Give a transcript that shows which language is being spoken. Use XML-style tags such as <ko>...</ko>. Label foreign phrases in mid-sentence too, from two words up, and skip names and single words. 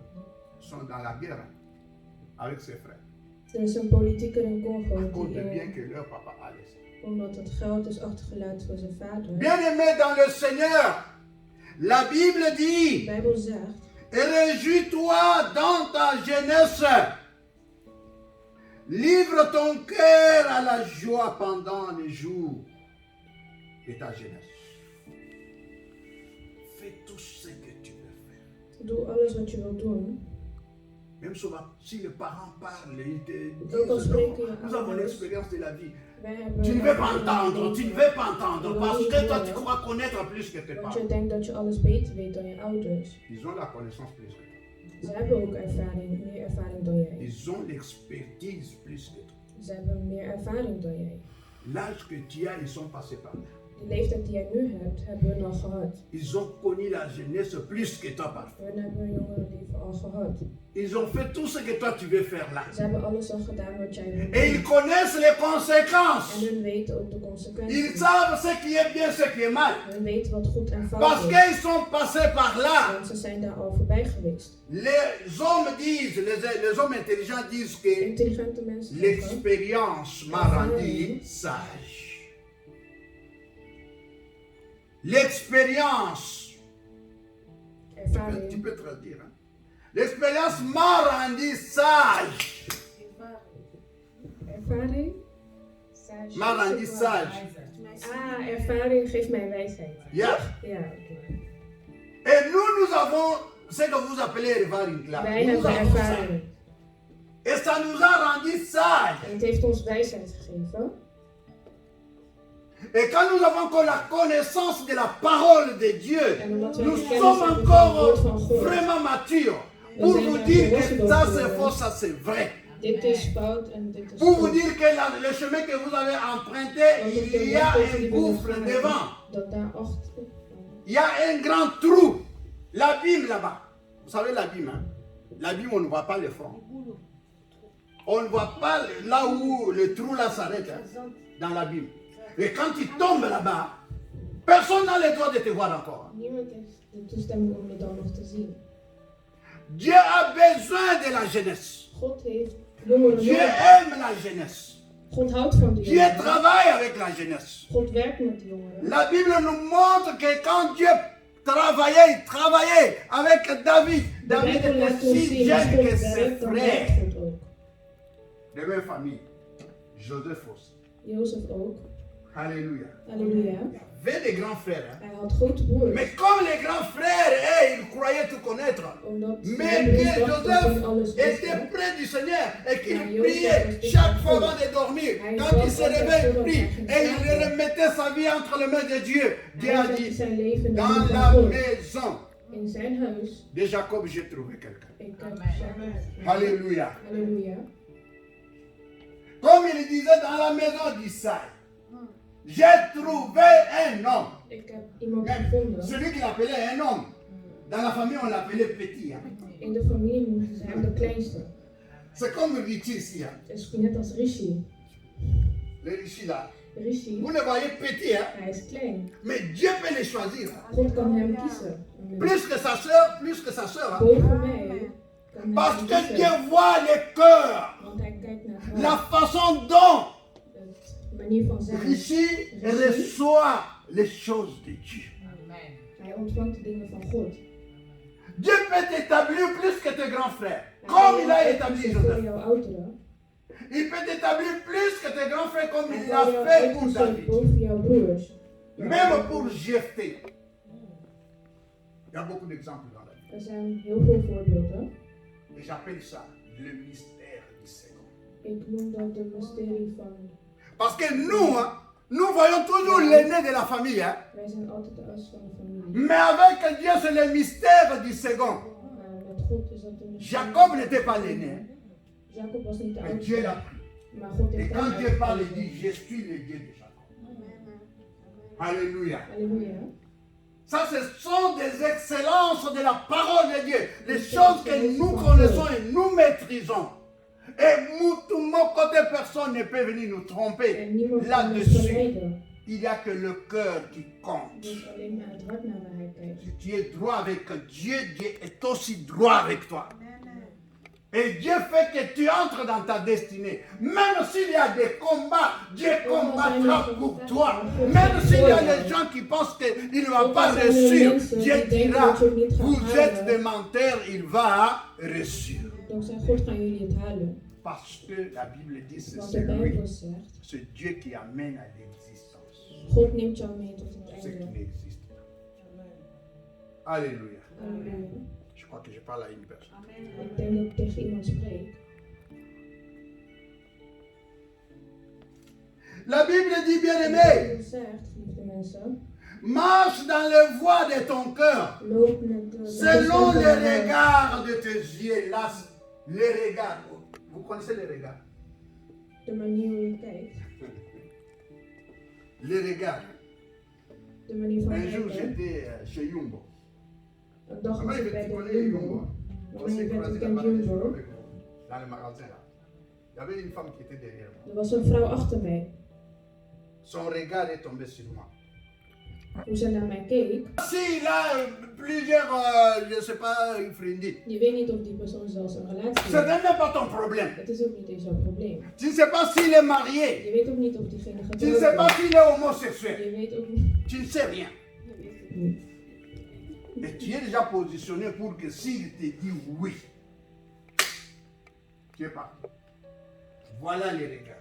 <fr>Ils sont dans la guerre avec ses frères.</fr> <nl>Er is een politieker in</nl> <fr>À Congo cause de</fr> <nl>die,</nl> <fr>biens que leur papa a laissés.</fr> <nl>omdat het geld is achtergelaten voor zijn vader.</nl> <fr>Bien-aimé dans le Seigneur, la Bible dit,</fr> <nl>De Bijbel zegt,</nl> <fr>et réjouis-toi dans ta jeunesse. Livre ton cœur à la joie pendant les jours de ta jeunesse. Fais tout ce que tu veux faire.</fr> <nl>doe alles wat je wilt doen.</nl> <fr>Même si les parents parlent, ils te</fr> <nl>Ook al</nl> <fr>disent,</fr> <nl>spreken</nl> <fr>non, je nous avons</fr> <nl>ouders.</nl> <fr>l'expérience de la vie.</fr> <nl>Wij hebben</nl> <fr>Tu ne veux pas</fr> <nl>ervaring</nl> <fr>entendre,</fr> <nl>in</nl> <fr>tu ne</fr> <nl>het</nl> <fr>veux pas entendre,</fr> <nl>leven.</nl> <fr>parce</fr> <nl>Je</nl> <fr>que</fr> <nl>wil</nl> <fr>toi</fr> <nl>niet</nl> <fr>tu</fr> <nl>horen,</nl> <fr>crois connaître plus que tes</fr> <nl>want</nl> <fr>parents.</fr> <nl>je denkt dat je alles beter weet dan je ouders.</nl> <fr>Ils ont la connaissance plus que toi.</fr> <nl>Ze hebben ook ervaring, meer ervaring dan jij.</nl> <fr>Ils ont l'expertise plus que toi.</fr> <nl>Ze hebben meer ervaring dan jij.</nl> <fr>L'âge que tu as, ils sont passés par là.</fr> <nl>De leeftijd die jij nu hebt, hebben hun al gehad.</nl> <fr>Ils ont connu la jeunesse plus que toi parfois.</fr> <nl>Hun hebben hun jongerenleven al gehad.</nl> <fr>Ils ont fait tout ce que toi tu veux faire là.</fr> <nl>Ze hebben alles al gedaan wat jij wil</nl> <fr>Et ils</fr> <nl>doen.</nl> <fr>connaissent les conséquences.</fr> <nl>En hun weten ook de</nl> <fr>Ils</fr> <nl>consequenties.</nl> <fr>savent ce qui est bien, ce qui est mal.</fr> <nl>Hun weten wat goed en</nl> <fr>Parce</fr> <nl>fout is.</nl> <fr>qu'ils sont passés par là.</fr> <nl>Want ze zijn daar al voorbij geweest.</nl> <fr>Les hommes disent, les hommes intelligents disent que</fr> <nl>Intelligente mensen zeggen,</nl> <fr>l'expérience m'a rendu sage. L'expérience, tu</fr> <nl>ervaring.</nl> <fr>peux traduire. Hein? L'expérience m'a rendu sage.</fr> <nl>Ervaring? Sage.</nl> <fr>M'a rendu sage.</fr> <nl>Ah, ervaring geeft mij wijsheid. Yeah. Ja, oké.</nl> <fr>Et nous avons ce que vous appelez ervaring là.</fr> <nl>Wij</nl> <fr>Nous</fr> <nl>hebben</nl> <fr>avons ça.</fr> <nl>ervaring.</nl> <fr>Et ça nous a rendu sage.</fr> <nl>En het heeft ons wijsheid gegeven.</nl> <fr>Et quand nous avons encore la connaissance de la parole de Dieu,</fr> <nl>En omdat wij</nl> <fr>nous</fr> <nl>de kennis</nl> <fr>sommes</fr> <nl>hebben van het woord</nl> <fr>encore</fr> <nl>van God.</nl> <fr>vraiment matures</fr> <nl>We</nl> <fr>pour</fr> <nl>zijn</nl> <fr>vous</fr> <nl>er</nl> <fr>dire</fr> <nl>volwassen</nl> <fr>que</fr> <nl>door</nl> <fr>ça c'est</fr> <nl>geworden.</nl> <fr>faux, ça c'est vrai.</fr> <nl>Dit is fout en dit is</nl> <fr>Pour vous</fr> <nl>goed.</nl> <fr>dire que le chemin que vous avez emprunté,</fr> <nl>Want op</nl> <fr>il</fr> <nl>de</nl> <fr>y a</fr> <nl>weg</nl> <fr>un</fr> <nl>die we</nl> <fr>gouffre</fr> <nl>gaan,</nl> <fr>devant.</fr> <nl>dat daar achter.</nl> <fr>Il y a un grand trou. L'abîme là-bas. Vous savez l'abîme, hein? L'abîme, on ne voit pas le front. On ne voit pas là où le trou là s'arrête, hein, dans l'abîme. Et quand tu tombes là-bas, personne n'a le droit de te voir encore.</fr> <nl>Niemand heeft de toestemming om je dan nog te zien.</nl> <fr>Dieu a besoin de la jeunesse.</fr> <nl>God heeft jongeren</nl> <fr>Dieu</fr> <nl>nodig.</nl> <fr>aime la jeunesse.</fr> <nl>God houdt van de</nl> <fr>Dieu</fr> <nl>jongeren.</nl> <fr>travaille avec la jeunesse.</fr> <nl>God werkt met de jongeren.</nl> <fr>La Bible nous montre que quand Dieu travaillait avec David,</fr> <nl>De</nl> <fr>David</fr> <nl>Bijbel</nl> <fr>était</fr> <nl>laat ons</nl> <fr>si</fr> <nl>zien,</nl> <fr>jeune</fr> <nl>als</nl> <fr>que</fr> <nl>God</nl> <fr>ses</fr> <nl>werkt, dan</nl> <fr>frères,</fr> <nl>werkt God ook.</nl> <fr>de même famille, Joseph aussi.</fr> <nl>Jozef ook.</nl> <fr>Alléluia.</fr> <nl>Halleluja.</nl> <fr>Il avait des grands frères. Hein.</fr> <nl>Hij had grote broers.</nl> <fr>Mais comme les grands frères, ils croyaient tout connaître.</fr> <nl>Omdat</nl> <fr>Mais</fr> <nl>zijn</nl> <fr>que</fr> <nl>broers dachten dat hij</nl> <fr>Joseph</fr> <nl>alles</nl> <fr>était</fr> <nl>wist.</nl> <fr>près du Seigneur et qu'il Mais Joseph priait était chaque fois fou. avant de dormir. Mais Quand il il se doit réveille, il pas prie faire et il ça. remettait sa vie entre les mains de Dieu. Dieu</fr> <nl>Hij</nl> <fr>a</fr> <nl>zette</nl> <fr>dit,</fr> <nl>zijn leven in de</nl> <fr>dans</fr> <nl>handen</nl> <fr>la</fr> <nl>van God.</nl> <fr>maison</fr> <nl>In zijn huis.</nl> <fr>de Jacob, j'ai trouvé quelqu'un.</fr> <nl>Ik heb</nl> <fr>Alléluia.</fr> <nl>Halleluja.</nl> <fr>Comme il disait dans la maison d'Isaïe, j'ai trouvé un homme.</fr> <nl>Ik heb iemand gevonden.</nl> <fr>Celui qu'il appelait un homme. Dans la famille, on l'appelait petit. Hein.</fr> <nl>In de familie noemden ze hem de kleinste.</nl> <fr>C'est comme Richie ici. Hein.</fr> <nl>Het is net als Rishi.</nl> <fr>Le Richie là.</fr> <nl>Rishi,</nl> <fr>Vous le voyez petit, hein?</fr> <nl>hij is klein.</nl> <fr>Mais Dieu peut les choisir. Hein.</fr> <nl>God kan hem kiezen.</nl> <fr>Plus que sa soeur, plus que sa soeur. Hein.</fr> <nl>Boven mij kan</nl> <fr>Parce</fr> <nl>hij</nl> <fr>que</fr> <nl>hem</nl> <fr>Dieu</fr> <nl>kiezen.</nl> <fr>voit les cœurs.</fr> <nl>Want hij kijkt naar het</nl> <fr>La</fr> <nl>hart.</nl> <fr>façon dont</fr> <nl>De manier van zijn.</nl> <fr>Richie reçoit les choses de Dieu.</fr> <nl>Hij ontvangt de dingen van God.</nl> <fr>Dieu peut t'établir plus que tes grands frères.</fr> <nl>Hij</nl> <fr>Comme</fr> <nl>kan</nl> <fr>il a</fr> <nl>jou</nl> <fr>établi</fr> <nl>uitkiezen voor</nl> <fr>Joseph.</fr> <nl>jouw ouderen.</nl> <fr>Il peut t'établir plus que tes grands frères comme</fr> <nl>Hij</nl> <fr>il</fr> <nl>kan</nl> <fr>l'a</fr> <nl>jou</nl> <fr>fait pour</fr> <nl>uitkiezen</nl> <fr>David.</fr> <nl>boven jouw broers.</nl> <fr>Même pour Jephthé. Il y a beaucoup d'exemples dans la Bible.</fr> <nl>Er zijn heel veel voorbeelden.</nl> <fr>Et j'appelle ça le mystère du second.</fr> <nl>Ik noem dat de mysterie van.</nl> <fr>Parce que nous, hein, nous voyons toujours l'aîné de la famille. Hein.</fr> <nl>Wij zijn altijd de as van de familie.</nl> <fr>Mais avec Dieu, c'est le mystère du second.</fr> <nl>Maar met God is dat de mysterie.</nl> <fr>Jacob n'était pas l'aîné. Hein.</fr> <nl>Jacob was niet de</nl> <fr>Mais Dieu l'a</fr> <nl>oudste.</nl> <fr>pris.</fr> <nl>Maar God</nl> <fr>Et</fr> <nl>heeft</nl> <fr>quand</fr> <nl>hem</nl> <fr>Dieu parle, il</fr> <nl>uitgekozen.</nl> <fr>dit, je suis le Dieu de Jacob. Alléluia.</fr> <nl>Halleluja.</nl> <fr>Ça, ce sont des excellences de la parole de Dieu. Les choses que nous connaissons et nous maîtrisons. Et tout mon côté, personne ne peut venir nous tromper</fr> <nl>En niemand kan ons</nl> <fr>là-dessus.</fr> <nl>verleiden.</nl> <fr>Il n'y a que le cœur qui compte.</fr> <nl>Dus alleen maar het hart naar waar hij kijkt.</nl> <fr>Si tu es droit avec Dieu, Dieu est aussi droit avec toi. Et Dieu fait que tu entres dans ta destinée. Même s'il y a des combats, Dieu combattra pour toi. Même s'il y a des gens qui pensent qu'il ne va pas réussir, Dieu dira, vous êtes des menteurs, il va réussir.</fr> <nl>Donc zijn God gaan jullie het halen.</nl> <fr>Parce que la Bible dit que</fr> <nl>Want</nl> <fr>c'est</fr> <nl>de</nl> <fr>lui,</fr> <nl>Bijbel zegt,</nl> <fr>c'est Dieu qui amène à l'existence</fr> <nl>God neemt jou mee tot het</nl> <fr>ce qui</fr> <nl>einde.</nl> <fr>n'existe pas. Alléluia.</fr> <nl>Halleluja.</nl> <fr>Je crois que je parle à une personne.</fr> <nl>Ik denk dat ik tegen iemand spreek.</nl> <fr>La Bible dit,</fr> <nl>De</nl> <fr>bien-aimé,</fr> <nl>Bijbel zegt, geliefde mensen,</nl> <fr>marche dans les voies de ton cœur,</fr> <nl>loop met de</nl> <fr>selon</fr> <nl>bestemde</nl> <fr>les</fr> <nl>weg.</nl> <fr>regards de tes yeux. Là, les regards. Vous connaissez les regards?</fr> <nl>De manier hoe je kijkt.</nl> <fr>Les regards.</fr> <nl>De manier van</nl> <fr>Un jour,</fr> <nl>kijken.</nl> <fr>j'étais chez Yumbo.</fr> <nl>Een dag was</nl> <fr>Comment</fr> <nl>ik bij</nl> <fr>tu</fr> <nl>de</nl> <fr>connais Yumbo?</fr> <nl>Jumbo.</nl> <fr>On</fr> <nl>Wanneer</nl> <fr>s'est</fr> <nl>werd</nl> <fr>croisés</fr> <nl>ik</nl> <fr>là-bas</fr> <nl>in</nl> <fr>avec</fr> <nl>Jumbo?</nl> <fr>moi, dans le magasin là. Il y avait une femme qui était derrière moi.</fr> <nl>Er was een vrouw achter mij.</nl> <fr>Son regard est tombé sur moi.</fr> <nl>Hoe ze naar mij keek.</nl> <fr>Si, là, plusieurs, je ne sais pas, une friendie.</fr> <nl>Je weet niet of die persoon zelfs een relatie</nl> <fr>Ce</fr> <nl>heeft.</nl> <fr>n'est même pas ton problème.</fr> <nl>Het is ook niet eens jouw probleem.</nl> <fr>Tu ne sais pas s'il est marié.</fr> <nl>Je weet ook niet of diegene</nl> <fr>Tu ne sais</fr> <nl>getrouwd</nl> <fr>pas</fr> <nl>is.</nl> <fr>s'il est homosexuel.</fr> <nl>Je weet ook niet.</nl> <fr>Tu ne sais rien.</fr> <nl>Je weet het niet.</nl> <fr>Et tu es déjà positionné pour que s'il te dit oui, tu es parti. Voilà les regards.</fr>